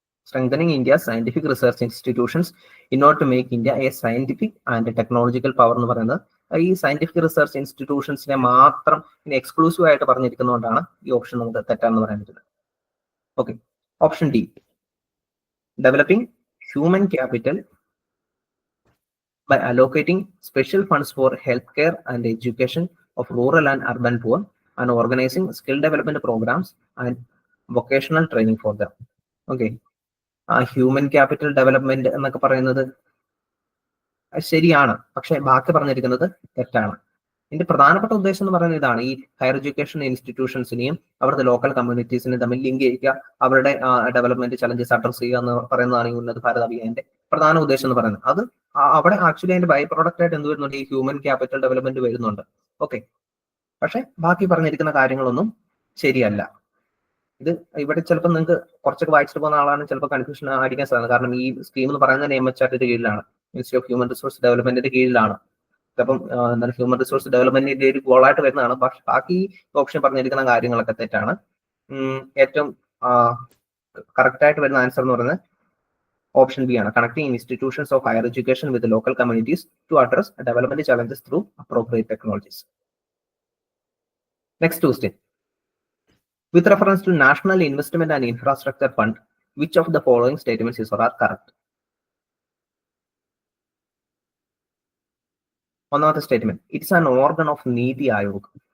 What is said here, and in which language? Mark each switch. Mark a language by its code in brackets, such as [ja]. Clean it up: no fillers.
[en] Strengthening India's scientific research institutions in order to make India a scientific and technological power [ml] എന്ന് പറയുന്നത് ഈ scientific research ഇൻസ്റ്റിറ്റ്യൂഷൻസിനെ മാത്രം exclusive ആയിട്ട് പറഞ്ഞിരിക്കുന്നതുകൊണ്ടാണ് ഈ ഓപ്ഷൻ നമുക്ക് തെറ്റാണെന്ന് പറയാൻ പറ്റുന്നത്. [en] Okay, option D, developing human capital by allocating special funds for healthcare and education of rural and urban poor and organizing skill development programs and vocational training for them. [ml] Okay, human capital development എന്നൊക്കെ പറയുന്നത് ശരിയാണ്, പക്ഷെ ബാക്കി പറഞ്ഞിരിക്കുന്നത് തെറ്റാണ്. ഇതിന്റെ പ്രധാനപ്പെട്ട ഉദ്ദേശം എന്ന് പറയുന്നത് ഇതാണ്, ഈ ഹയർ എഡ്യൂക്കേഷൻ ഇൻസ്റ്റിറ്റ്യൂഷൻസിനെയും അവിടുത്തെ ലോക്കൽ കമ്മ്യൂണിറ്റീസിനെയും തമ്മിൽ ലിങ്ക് ചെയ്യിക്കുക, അവരുടെ ഡെവലപ്മെന്റ് ചലഞ്ചസ് അഡ്രസ് ചെയ്യുക എന്ന് പറയുന്നതാണ് ഈ ഉന്നത ഭാരത് അഭിയാന്റെ പ്രധാന ഉദ്ദേശം എന്ന് പറയുന്നത്. അത് അവിടെ ആക്ച്വലി അതിന്റെ ബൈ പ്രോഡക്റ്റ് ആയിട്ട് എന്ത് വരുന്നുണ്ട്, ഈ ഹ്യൂമൻ ക്യാപിറ്റൽ ഡെവലപ്മെന്റ് വരുന്നുണ്ട്. ഓക്കെ, പക്ഷെ ബാക്കി പറഞ്ഞിരിക്കുന്ന കാര്യങ്ങളൊന്നും ശരിയല്ല. ഇത് ഇവിടെ ചിലപ്പോൾ നിങ്ങൾക്ക് കുറച്ചൊക്കെ വായിച്ചിട്ട് പോകുന്ന ആളാണ് ചിലപ്പോൾ കൺഫ്യൂഷൻ അടിക്കാൻ സാധ്യത. കാരണം ഈ സ്കീം എന്ന് പറയുന്നത് MHRന്റെ കീഴിലാണ്, മിനിസ്ട്രി ഓഫ് ഹ്യൂമൻ റിസോഴ്സ് ഡെവലപ്മെന്റിന്റെ കീഴിലാണ്. അപ്പം എന്താണ് ഹ്യൂമൻ റിസോഴ്സ് ഡെവലപ്മെന്റിന്റെ ഒരു ഗോളായിട്ട് വരുന്നതാണ്. പക്ഷെ ബാക്കി ഓപ്ഷൻ പറഞ്ഞിരിക്കുന്ന കാര്യങ്ങളൊക്കെ തെറ്റാണ്. ഏറ്റവും കറക്റ്റ് ആയിട്ട് വരുന്ന ആൻസർ എന്ന് പറയുന്നത് ഓപ്ഷൻ ബി ആണ്, [en] Connecting institutions of higher education with local communities to address development challenges through appropriate technologies. Next question. With reference to National Investment and Infrastructure Fund, which of the following statements is or are correct? ഒന്നാമത്തെ statement, it's an organ of NITI Aayog.